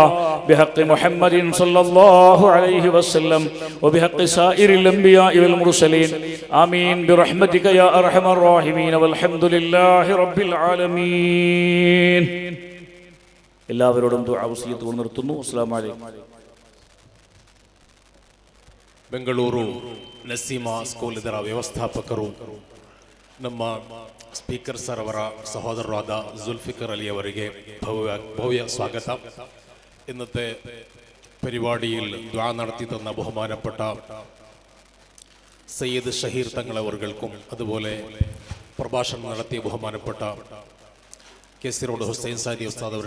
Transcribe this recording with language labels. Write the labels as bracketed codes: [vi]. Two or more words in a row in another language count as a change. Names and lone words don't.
[ar] بحق محمد صلى الله عليه وسلم وبحق سائر الأنبياء والمرسلين آمين برحمتك يا أرحم الراحمين والحمد لله رب العالمين. [ml] എല്ലാവരോടും ദുആ വസിയത്ത് നിർത്തുന്നു. [ar] السلام عليكم. [kn] ಬೆಂಗಳೂರು ನಸೀಮಾ ಸ್ಕೂಲ್ ಇದರ ವ್ಯವಸ್ಥಾಪಕರು ನಮ್ಮ [en] speaker sir [kn] ಅವರ ಸಹೋದರರಾದ ಜುಲ್ಫಿಕರ್ ಅಲಿ ಅವರಿಗೆ ಭವ್ಯ ಸ್ವಾಗತ. [ml] ഇന്നത്തെ പരിപാടിയിൽ ദ്വാ നടത്തി തന്ന ബഹുമാനപ്പെട്ട സയ്യിദ് ഷഹീർ തങ്ങളവർക്കും അതുപോലെ പ്രഭാഷണം നടത്തിയ ബഹുമാനപ്പെട്ട കെ സി റോഡ് ഹുസൈൻ സാരി ഉസ്താദ് അവർ